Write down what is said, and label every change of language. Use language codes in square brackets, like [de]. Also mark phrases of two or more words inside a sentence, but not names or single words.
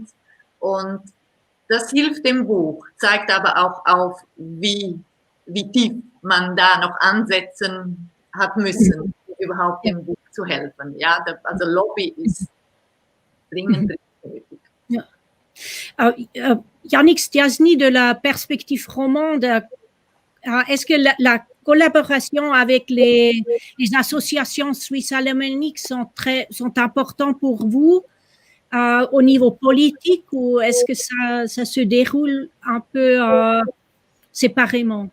[de] Und das hilft dem Buch, zeigt aber auch auf, wie tief man da noch ansetzen hat müssen, überhaupt dem Buch zu helfen. Ja, also Lobby ist dringend nötig. Ja. [fr] Yannick Stiassny de la Perspective Romande, est-ce que la collaboration avec les associations suisses alémaniques sont importantes pour vous au niveau politique ou est-ce que ça se déroule un peu séparément?